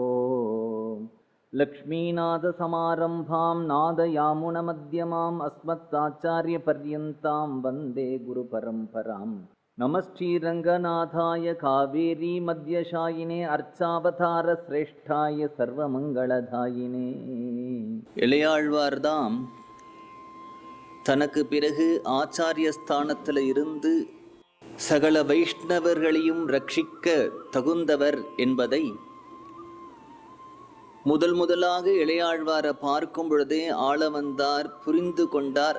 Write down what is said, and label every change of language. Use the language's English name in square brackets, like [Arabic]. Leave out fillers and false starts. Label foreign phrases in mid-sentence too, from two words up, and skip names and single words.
[Sanskrit] लक्ष्मीनाथ समारंभां नादयामुनमध्यमाम् अस्मत्ताचार्यपर्यन्तां वन्दे गुरुपरम्पराम्. नमश्रीरङ्गनाथाय कावेरी मध्यशायिने अर्चावतार श्रेष्ठाय सर्वमङ्गलदायिने. [Tamil] இளையாழ்வார்தாம் தனக்கு பிறகு ஆச்சாரிய ஸ்தானத்தில் இருந்து சகல வைஷ்ணவர்களையும் ரட்சிக்க தகுந்தவர் என்பதை முதலாக இளையாழ்வாரை பார்க்கும் பொழுதே ஆளவந்தார் புரிந்து கொண்டார்.